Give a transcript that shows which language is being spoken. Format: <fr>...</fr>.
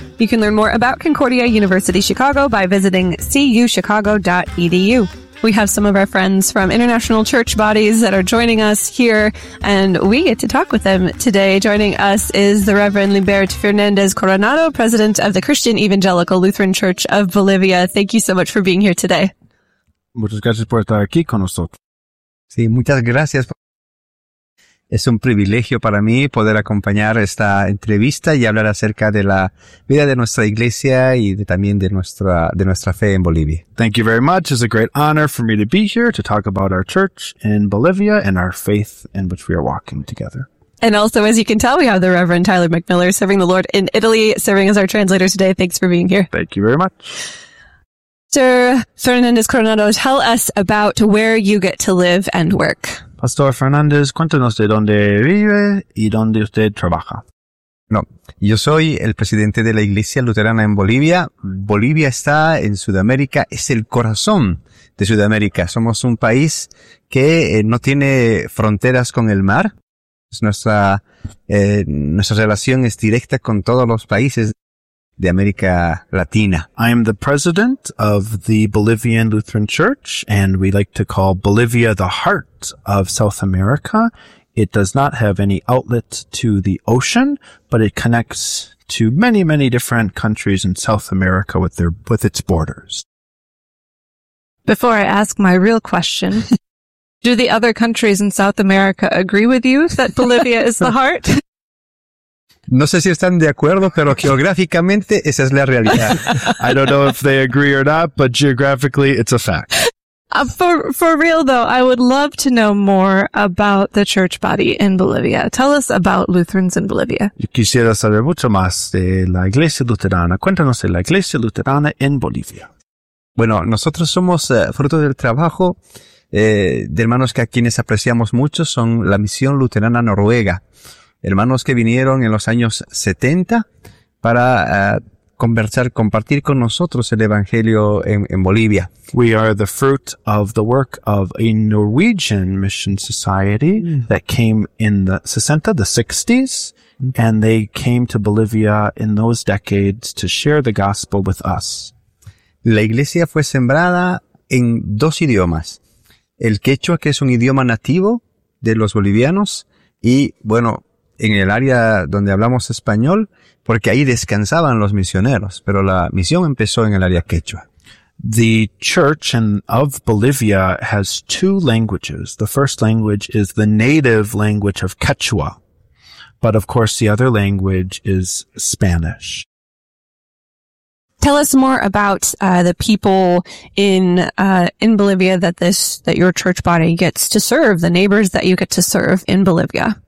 <en>You can learn more about Concordia University Chicago by visiting cuchicago.edu. We have some of our friends from international church bodies that are joining us here, and we get to talk with them today. Joining us is the Reverend Libert Fernandez Coronado, president of the Christian Evangelical Lutheran Church of Bolivia. Thank you so much for being here today.</en> <es>Muchas gracias por estar aquí con nosotros. Sí, muchas gracias. Es un privilegio para mí poder acompañar esta entrevista y hablar acerca de la vida de nuestra iglesia y de, también de nuestra fe en Bolivia.</es> <en>Thank you very much. It's a great honor for me to be here to talk about our church in Bolivia and our faith in which we are walking together. And also, as you can tell, we have the Reverend Tyler McMiller serving the Lord in Italy, serving as our translator today. Thanks for being here. Thank you very much. Sir Fernandez Coronado, tell us about where you get to live and work.</en> <es>Pastor Fernandez, cuéntanos de dónde vive y dónde usted trabaja. No, yo soy el presidente de la Iglesia Luterana en Bolivia. Bolivia está en Sudamérica, es el corazón de Sudamérica. Somos un país que no tiene fronteras con el mar. Es nuestra relación es directa con todos los países de América Latina.</es> <en>I am the president of the Bolivian Lutheran Church, and we like to call Bolivia the heart of South America. It does not have any outlet to the ocean, but it connects to many, many different countries in South America with their with its borders. Before I ask my real question, do the other countries in South America agree with you that Bolivia is the heart?</en> <es>No sé si están de acuerdo, pero geográficamente esa es la realidad.</es> <en>I don't know if they agree or not, but geographically it's a fact. For real though, I would love to know more about the church body in Bolivia. Tell us about Lutherans in Bolivia.</en> <es>Yo quisiera saber mucho más de la Iglesia Luterana. Cuéntanos de la Iglesia Luterana en Bolivia. Bueno, nosotros somos fruto del trabajo de hermanos que a quienes apreciamos mucho son la Misión Luterana Noruega. Hermanos que vinieron en los años 70 para conversar, compartir con nosotros el Evangelio en Bolivia.</es> <en>We are the fruit of the work of a Norwegian mission society that came in the 60s, the 60s, and they came to Bolivia in those decades to share the gospel with us.</en> <es>La iglesia fue sembrada en dos idiomas. El quechua, que es un idioma nativo de los bolivianos, y bueno, en el área donde hablamos español, porque ahí descansaban los misioneros, pero la misión empezó en el área quechua.</es> <en>The church of Bolivia has two languages. The first language is the native language of Quechua, but of course the other language is Spanish. Tell us more about the people in Bolivia that your church body gets to serve, the neighbors that you get to serve in Bolivia.</en>